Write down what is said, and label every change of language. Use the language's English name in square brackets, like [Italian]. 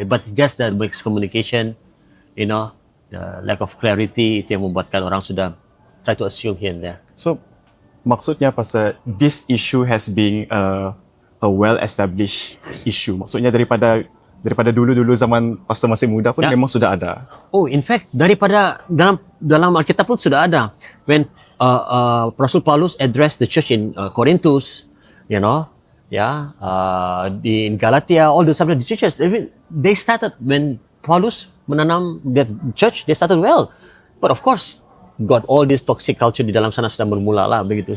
[English] But it's just the miscommunication, you know, the lack of clarity [Malay] itu yang membuatkan orang sudah [English] try to assume here and there. So [Malay] maksudnya pasal [English] this issue has been a well-established issue. [Malay] Maksudnya daripada dulu-dulu zaman pastor masih muda pun memang sudah ada. [English] Oh, in fact, [Malay] daripada dalam Alkitab pun sudah ada. [English] When Rasul Paulus addressed the church in Corinthus, you know, in Galatia, all the churches, they started when Paulus menanam that church, they started well. But of course, got all this toxic culture [Malay] di dalam sana sudah bermula lah begitu.